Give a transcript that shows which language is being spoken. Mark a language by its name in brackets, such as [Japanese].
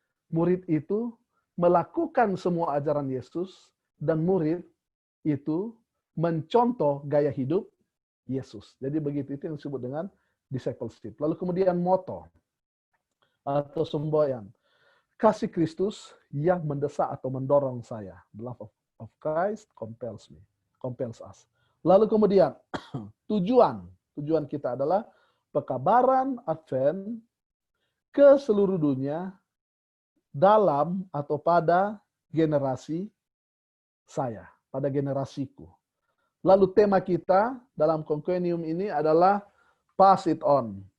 [Indonesian] Murid itu melakukan semua ajaran Yesus, dan murid itu mencontoh gaya hidup Yesus. Jadi begitu, itu yang disebut dengan discipleship. Lalu kemudian moto atau semboyan, kasih Kristus yang mendesak atau mendorong saya. [English] The love of Christ compels me, compels us. [Indonesian] Lalu kemudian tujuan kita adalah pekabaran Advent ke seluruh dunia dalam atau pada generasi saya, pada generasiku. Lalu tema kita dalam Concenium ini adalah [English] pass it on.